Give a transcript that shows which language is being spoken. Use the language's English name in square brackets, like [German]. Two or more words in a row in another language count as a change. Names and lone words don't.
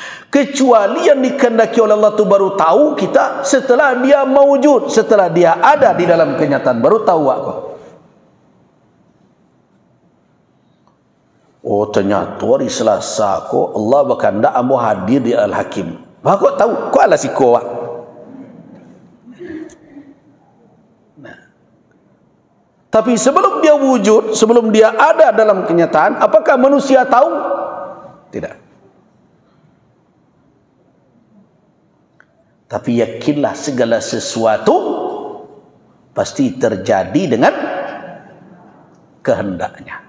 [Indonesian] Kecuali yang dikehendaki oleh Allah tu baru tahu kita setelah dia mewujud, setelah dia ada di dalam kenyataan, baru tahu aku. Oh, ternyata hari Selasa kok Allah berkehendak ambo hadir di Al-Hakim. [Minangkabau] Bah kok tahu? Kok ala siko awak? [Indonesian] Tapi sebelum dia wujud, sebelum dia ada dalam kenyataan, apakah manusia tahu? Tidak. Tapi yakinlah segala sesuatu pasti terjadi dengan kehendaknya.